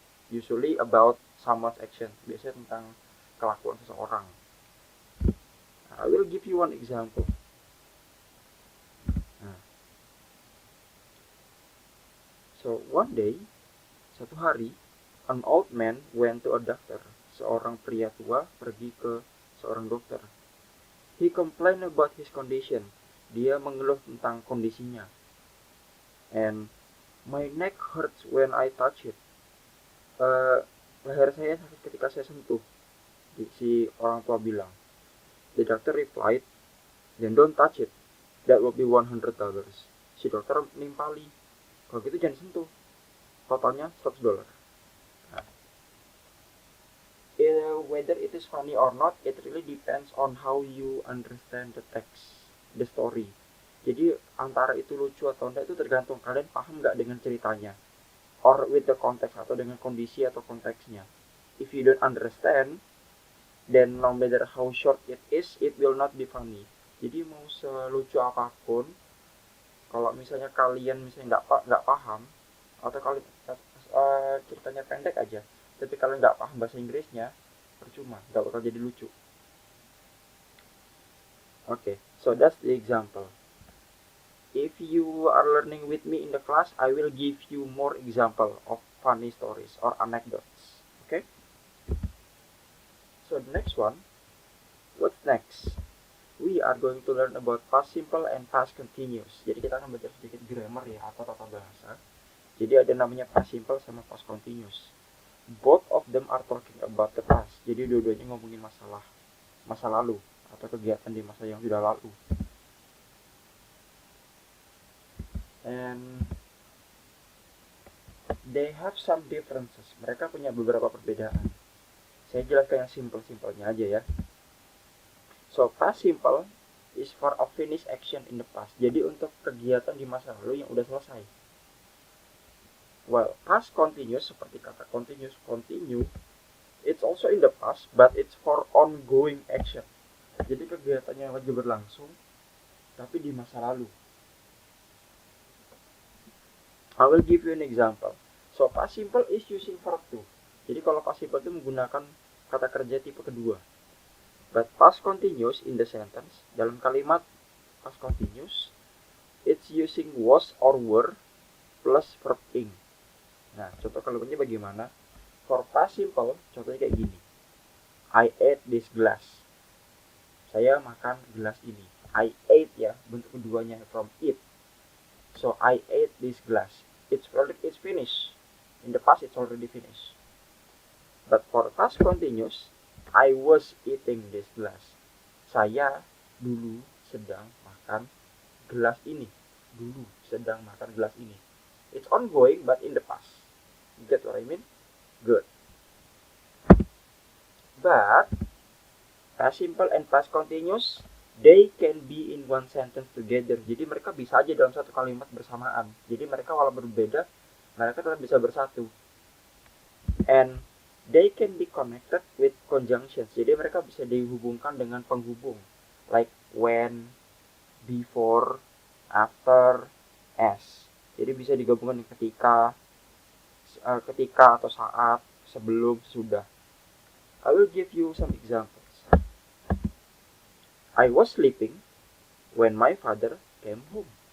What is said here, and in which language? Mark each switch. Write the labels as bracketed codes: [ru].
[en] Usually about someone's action. [id] Biasanya tentang kelakuan seseorang. [en] I will give you one example. So one day, [id] satu hari, [en] an old man went to a doctor. [id] Seorang pria tua pergi ke seorang dokter. [en] He complained about his condition. [id] Dia mengeluh tentang kondisinya. [en] And my neck hurts when I touch it. [id] Leher saya sakit ketika saya sentuh. Si orang tua bilang. [en] The doctor replied, then don't touch it. That will be $100. [id] Si dokter nimpali. Kalau gitu jangan sentuh. Totalnya $100. [en] Nah, whether it is funny or not, it really depends on how you understand the text, the story. [id] Jadi antara itu lucu atau enggak itu tergantung kalian paham nggak dengan ceritanya, [en] or with the context [id] atau dengan kondisi atau konteksnya. [en] If you don't understand, then no matter how short it is, it will not be funny. [id] Jadi mau selucu apapun, kalau misalnya kalian misalnya nggak paham atau kalian ceritanya pendek aja, tapi kalian nggak paham bahasa Inggrisnya, percuma, nggak bakal jadi lucu. [en] Okay, so that's the example. If you are learning with me in the class, I will give you more example of funny stories or anecdotes. Okay? So the next one, what's next? We are going to learn about past simple and past continuous. [id] Jadi kita akan belajar sedikit grammar ya, atau tata bahasa. Jadi ada namanya past simple sama past continuous. [en] Both of them are talking about the past. [id] Jadi dua-duanya ngomongin masa lalu atau kegiatan di masa yang sudah lalu. [en] And they have some differences. [id] Mereka punya beberapa perbedaan. Saya jelaskan yang simple-simpelnya aja ya. [en] So, past simple is for a finished action in the past. [id] Jadi untuk kegiatan di masa lalu yang udah selesai. [en] Well, past continuous, [id] seperti kata [en] continuous, continue, it's also in the past, but it's for ongoing action. [id] Jadi kegiatan yang lagi berlangsung, tapi di masa lalu. [en] I will give you an example. So, past simple is using verb to. [id] Jadi kalau past simple itu menggunakan kata kerja tipe kedua. [en] But past continuous in the sentence, [id] dalam kalimat past continuous, [en] it's using was or were plus verb ing. [id] Nah, contoh kalimatnya bagaimana? For past simple, contohnya kayak gini. [en] I ate this glass. [id] Saya makan gelas ini. [en] I ate ya, [id] bentuk keduanya [en] from it. So, I ate this glass. It's finished. In the past, it's already finished. But for past continuous, I was eating this glass. [id] Saya dulu sedang makan gelas ini. dulu sedang makan gelas ini. [en] It's ongoing but in the past. You get what I mean? Good. But past simple and past continuous, they can be in one sentence together. [id] Jadi mereka bisa aja dalam satu kalimat bersamaan. Jadi mereka walau berbeda, mereka tetap bisa bersatu. [en] And they can be connected with conjunctions. [id] Jadi mereka bisa dihubungkan dengan penghubung, [en] like when, before, after, as. [id] Jadi bisa digabungkan dengan ketika atau saat, sebelum, sudah. [en] I will give you some examples. I was sleeping when my father came home.